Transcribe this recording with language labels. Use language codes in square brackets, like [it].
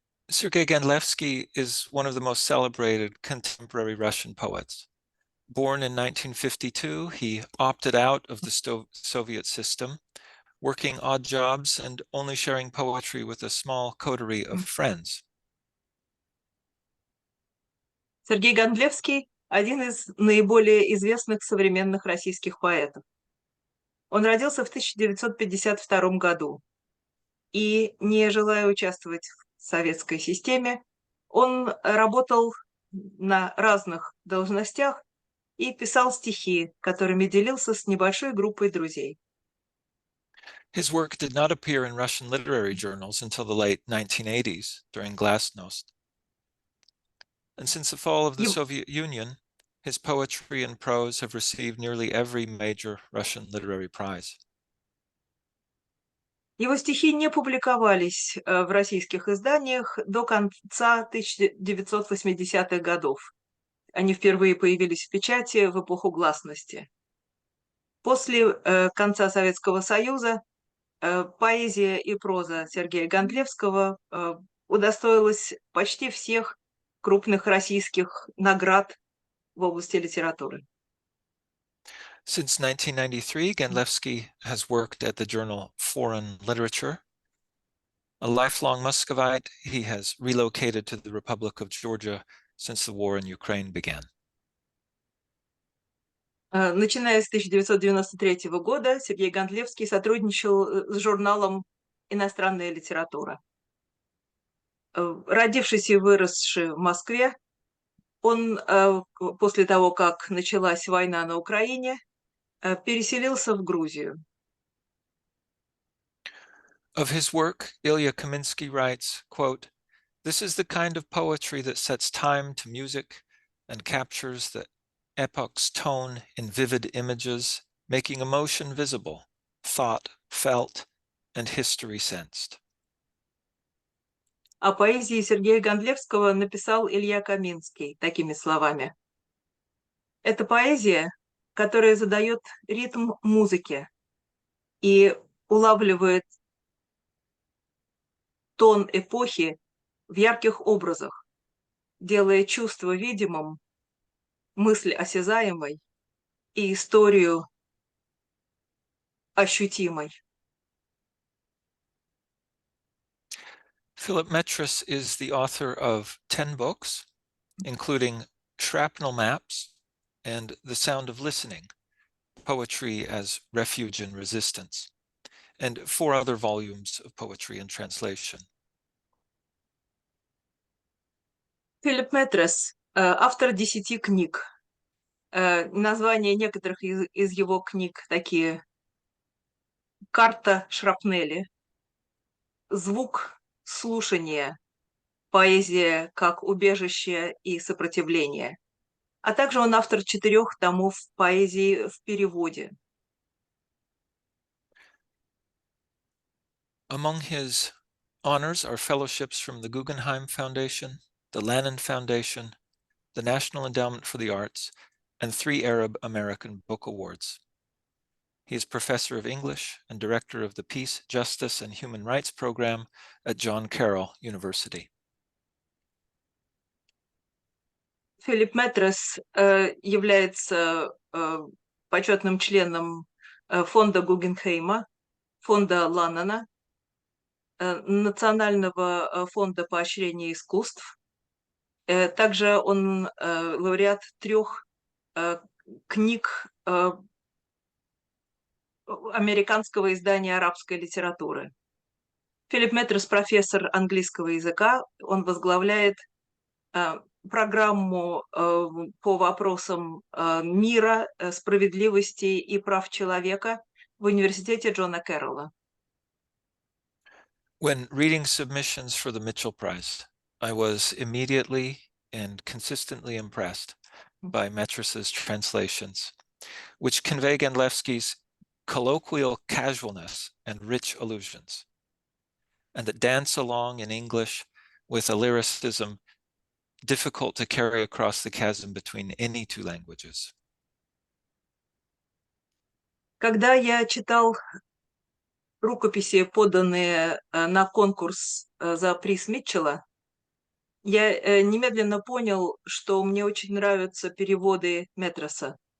[en] Sergey Gandlevsky is one of the most celebrated contemporary Russian poets. Born in 1952, he opted out of the Soviet system, working odd jobs and only sharing poetry with a small coterie of friends. [ru] Сергей Гандлевский – один из наиболее известных современных российских поэтов. Он родился в 1952 году и, не желая участвовать в советской системе, он работал на разных должностях и писал стихи, которыми делился с небольшой группой друзей. [en] His work did not appear in Russian literary journals until the late 1980s during Glasnost. And since the fall of the Soviet Union, his poetry and prose have received nearly every major Russian literary prize. [ru] Его стихи не публиковались в российских изданиях до конца 1980-х годов. Они впервые появились в печати в эпоху гласности. После конца Советского Союза поэзия и проза Сергея Гандлевского удостоилась почти всех крупных российских наград в области литературы. [en] Since 1993, Gandlevsky has worked at the journal Foreign Literature. A lifelong Muscovite, he has relocated to the Republic of Georgia since the war in Ukraine began. [ru] Начиная с 1993 года Сергей Гандлевский сотрудничал с журналом «Иностранная литература». Родившись и выросший в Москве, он после того, как началась война на Украине, переселился в Грузию. [en] Of his work, Ilya Kaminsky writes, quote, "This is the kind of poetry that sets time to music and captures the epoch's tone in vivid images, making emotion visible, thought felt, and history sensed." [ru] О поэзии Сергея Гандлевского написал Илья Каминский такими словами. Это поэзия, которая задает ритм музыке и улавливает тон эпохи в ярких образах, делая чувство видимым, мысль осязаемой и историю ощутимой. [en] Philip Metris is the author of 10 books, including Shrapnel Maps and The Sound of Listening, Poetry as Refuge and Resistance, and 4 other volumes of poetry in translation. [ru] Филипп Метрес, автор 10 книг. Названия некоторых из его книг такие: «Карта шрапнели», «Звук слушания», «Поэзия как убежище и сопротивление», а также он автор 4 томов поэзии в переводе. [en] Among his honors are fellowships from the Guggenheim Foundation, the Lannan Foundation, the National Endowment for the Arts, and 3 Arab American Book Awards. He is professor of English and director of the Peace, Justice, and Human Rights program at John Carroll University. [ru] Филипп Метрес является почетным членом фонда Гуггенхейма, фонда Ланнана, Национального фонда поощрения искусств. Также он лауреат 3 книг американского издания арабской литературы. Филипп Метрес – профессор английского языка. Он возглавляет программу по вопросам мира, справедливости и прав человека в университете Джона Кэрролла. [en] When reading submissions for the Mitchell Prize, I was immediately and consistently impressed by Metris's translations, which convey Gandlevsky's colloquial casualness and rich allusions. and that dance along in English with a lyricism difficult to carry across the chasm between any two languages. [ru] Когда я читал рукописи, поданные на конкурс за приз Митчелла, я немедленно понял, что мне очень нравятся переводы Метроса.